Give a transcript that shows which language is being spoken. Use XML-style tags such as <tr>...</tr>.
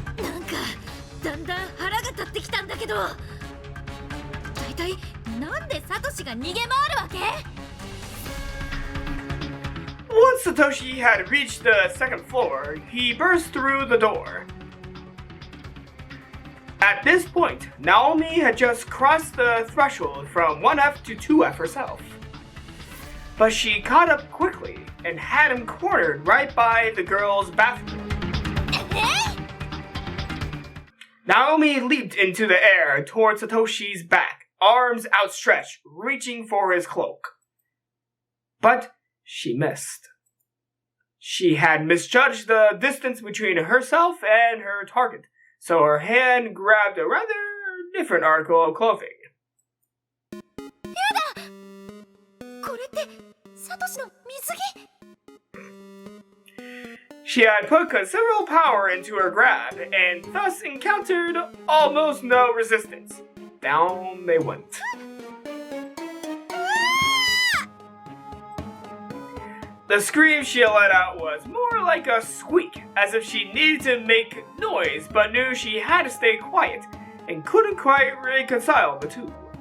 <ja>なんかだんだん腹が立ってきたんだけど。一体なんでサトシが逃げ回るわけ？</ja> <en>Once Satoshi had reached the second floor, he burst through the door. At this point, Naomi had just crossed the threshold from 1F to 2F herself. But she caught up quickly and had him cornered right by the girl's bathroom. Naomi leaped into the air towards Satoshi's back, arms outstretched, reaching for his cloak. But she missed. She had misjudged the distance between herself and her target, so her hand grabbed a rather different article of clothing.</en> <ja>これってサトシの水着？</ja> <en>She had put considerable power into her grab and thus encountered almost no resistance. Down they went. The scream she let out was more like a squeak, as if she needed to make noise but knew she had to stay quiet and couldn't quite reconcile the two.</en>